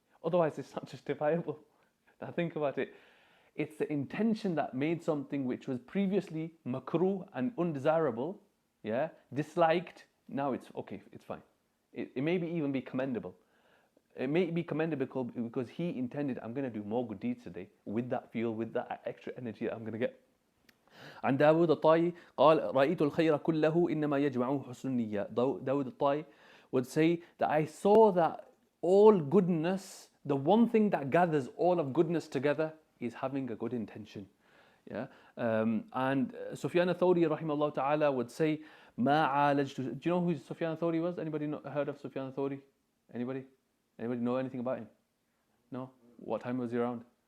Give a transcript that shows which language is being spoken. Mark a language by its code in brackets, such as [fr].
[en] Otherwise, it's not justifiable. Now think about it. It's the intention that made something which was previously makruh and undesirable, yeah, disliked. Now it's okay, it's fine. It may even be commendable. It may be commendable because he intended, I'm going to do more good deeds today with that fuel, with that extra energy that I'm going to get. [ar] عن داود الطائي قال رأيت الخير كله إنما يجمعه حسن النية. [en] Dawood al-Tai would say that I saw that all goodness, the one thing that gathers all of goodness together is having a good intention. Yeah? And Sufyan al-Thawri rahimahullah ta'ala would say [ar] ما عالجت. [en] Do you know who Sufyan al-Thawri was? Anybody heard of Sufyan al-Thawri? Anybody know anything about him? No? What time was he around?